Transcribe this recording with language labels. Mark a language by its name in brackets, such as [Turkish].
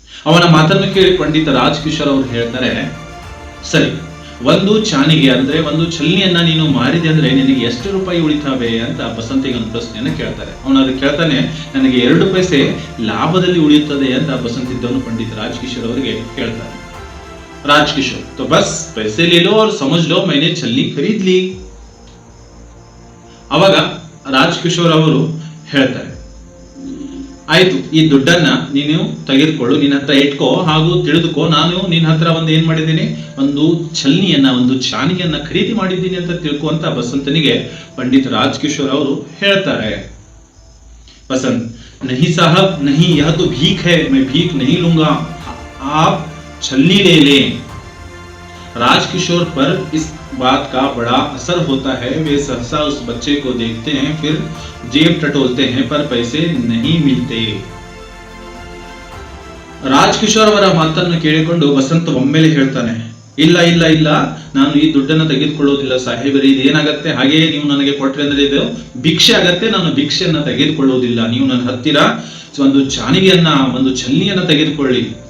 [Kannada] ಅವನ ಮಾತನ್ನು ಕೇಳಿ ಪಂಡಿತ ರಾಜ್ಕಿಶೋರ್ ಅವರು ಹೇಳ್ತಾರೆ, ಸರಿ, ಒಂದು ಚಾಣಿಗೆ ಅಂದ್ರೆ ಒಂದು ಛಲ್ನಿಯನ್ನ ನೀನು ಮಾರಿದೆ ಅಂದ್ರೆ ನಿನಗೆ ಎಷ್ಟು ರೂಪಾಯಿ ಉಳಿತಾವೆ ಅಂತ ಬಸಂತಿಗೆ ಒಂದು ಪ್ರಶ್ನೆಯನ್ನ ಕೇಳ್ತಾರೆ. ಅವನು ಅದಕ್ಕೆ ಕೇಳ್ತಾನೆ, ನನಗೆ 2 ಪೈಸೆ ಲಾಭದಲ್ಲಿ ಉಳಿಯುತ್ತದೆ ಅಂತ ಬಸಂತ್ ಇದ್ದವನು ಪಂಡಿತ್ ರಾಜ್ಕಿಶೋರ್ ಅವರಿಗೆ ಹೇಳ್ತಾರೆ. [Hindi] ರಾಜ್ಕಿಶೋರ್ तो बस पैसे ले लो और समझ लो मैंने छलनी खरीद ली. [Kannada] ಅವಾಗ ರಾಜ್ಕಿಶೋರ್ ಅವರು ಹೇಳ್ತಾರೆ, ಆಯ್ತು, ಈ ದುಡ್ಡನ್ನ ನೀನು ತೆಗೆದುಕೊಳ್ಳು, ನಿನ್ನ ಹತ್ರ ಇಟ್ಕೋ, ಹಾಗೂ ತಿಳಿದುಕೋ, ನಾನು ನಿನ್ನ ಹತ್ರ ಒಂದು ಏನ್ ಮಾಡಿದ್ದೀನಿ, ಒಂದು ಛಲ್ನಿಯನ್ನ, ಒಂದು ಚಾಣಿಯನ್ನ ಖರೀದಿ ಮಾಡಿದ್ದೀನಿ ಅಂತ ತಿಳ್ಕೊ ಅಂತ ಬಸಂತನಿಗೆ ಪಂಡಿತ್ ರಾಜ್ಕಿಶೋರ್ ಅವರು ಹೇಳ್ತಾರೆ. [Hindi] ಬಸಂತ್ नहीं साहब नहीं, यह तो भीख है, मैं भीख नहीं लूंगा, आप छलनी ले लें. राजकिशोर पर इस बात का बड़ा असर होता है. वे सहसा उस बच्चे को देखते हैं, फिर जेब टटोलते हैं, पर पैसे नहीं मिलते. [Kannada] ರಾಜ್ಕಿಶೋರ್ ಅವರ ಮಾತನ್ನು ಕೇಳಿಕೊಂಡು ಬಸಂತ ಒಮ್ಮೆಲೆ ಹೇಳ್ತಾನೆ, ಇಲ್ಲ ಇಲ್ಲ ಇಲ್ಲ, ನಾನು ಈ ದುಡ್ಡನ್ನು ತೆಗೆದುಕೊಳ್ಳುವುದಿಲ್ಲ ಸಾಹೇಬರೇ, ಇದು ಏನಾಗತ್ತೆ, ಹಾಗೆ ನೀವು ನನಗೆ ಕೊಟ್ರೆ ಅಂದ್ರೆ ಇದು ಭಿಕ್ಷೆ ಆಗತ್ತೆ, ನಾನು ಭಿಕ್ಷೆಯನ್ನ ತೆಗೆದುಕೊಳ್ಳುವುದಿಲ್ಲ, ನೀವು ನನ್ನ ಹತ್ತಿರ ಒಂದು ಚಾಣಿಗೆಯನ್ನ, ಒಂದು ಛಲ್ನಿಯನ್ನ ತೆಗೆದುಕೊಳ್ಳಿ.